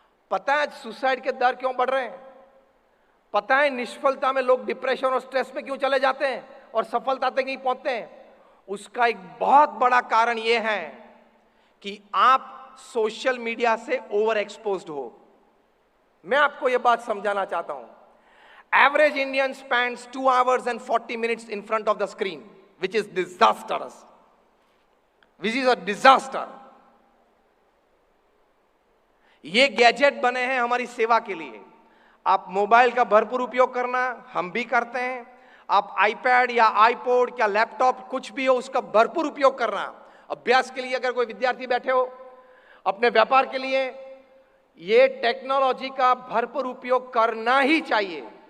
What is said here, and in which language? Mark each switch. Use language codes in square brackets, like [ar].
[hi] पता है सुसाइड के दर क्यों बढ़ रहे हैं? पता है निष्फलता में लोग डिप्रेशन और स्ट्रेस में क्यों चले जाते हैं और सफलता तक नहीं पहुंचते हैं? उसका एक बहुत बड़ा कारण यह है कि आप सोशल मीडिया से ओवर एक्सपोज्ड हो। मैं आपको यह बात समझाना चाहता हूं। [en] Average Indian spends 2 hours and 40 minutes in front of the screen, which is disastrous. Which is a disaster. [hi] ये गैजेट बने हैं हमारी सेवा के लिए। आप मोबाइल का भरपूर उपयोग करना, हम भी करते हैं। आप आईपैड या आईपॉड या लैपटॉप कुछ भी हो, उसका भरपूर उपयोग करना। अभ्यास के लिए अगर कोई विद्यार्थी बैठे हो, अपने व्यापार के लिए, ये टेक्नोलॉजी का भरपूर उपयोग करना ही चाहिए।